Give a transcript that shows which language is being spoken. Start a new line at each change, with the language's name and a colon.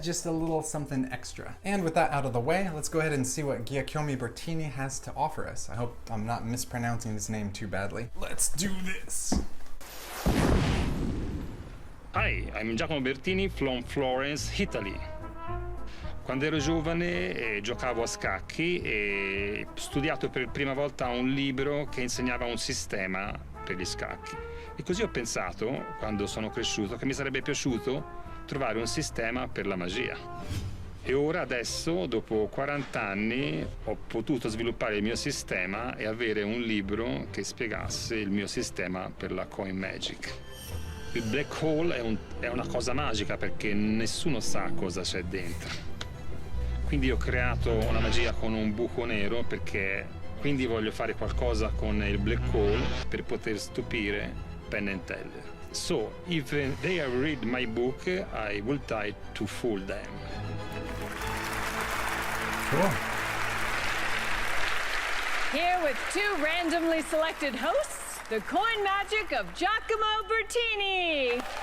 English: Just a little something extra. And with that out of the way, let's go ahead and see what Giacomo Bertini has to offer us. I hope I'm not mispronouncing his name too badly. Let's do this. Hi, I'm Giacomo Bertini from Florence, Italy.
Italian: Quando ero giovane giocavo a scacchi e ho studiato per prima volta un libro che insegnava un sistema per gli scacchi. E così ho pensato, quando sono cresciuto, che mi sarebbe piaciuto trovare un sistema per la magia. E ora, adesso, dopo 40 anni, ho potuto sviluppare il mio sistema e avere un libro che spiegasse il mio sistema per la coin magic. Il
English: black hole
Italian: è una cosa magica perché nessuno sa cosa c'è dentro. Quindi ho creato una magia con un buco nero perché quindi voglio fare qualcosa con il
English: black hole
Italian: per poter stupire Penn and Teller.
English: So, if they read my book, I will try to fool them. Cool. Here with two randomly selected hosts, the coin magic of Giacomo Bertini.